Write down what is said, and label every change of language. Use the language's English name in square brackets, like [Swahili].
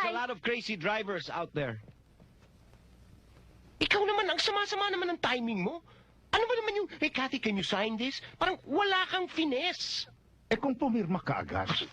[English] There's a lot of crazy drivers out there. [Filipino] Ikaw naman, ang sama-sama naman ng timing mo. Ano ba naman yung, [English] hey, Kathy, can you sign this? [Filipino] Parang wala kang finesse. Eh kung pumirma ka agad.